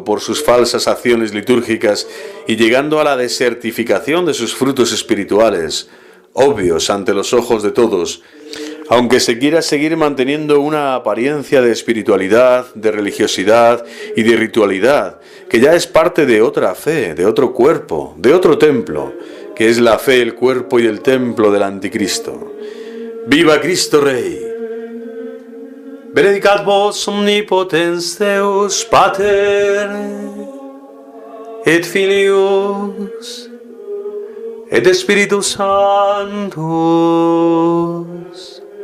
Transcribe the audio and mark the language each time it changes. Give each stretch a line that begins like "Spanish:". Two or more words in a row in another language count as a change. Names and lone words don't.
Spanish: por sus falsas acciones litúrgicas y llegando a la desertificación de sus frutos espirituales, obvios ante los ojos de todos, aunque se quiera seguir manteniendo una apariencia de espiritualidad, de religiosidad y de ritualidad, que ya es parte de otra fe, de otro cuerpo, de otro templo, que es la fe, el cuerpo y el templo del anticristo. ¡Viva Cristo Rey!
Latin: Benedicat vos omnipotens Deus Pater, et Filius, et Spiritus Sanctus.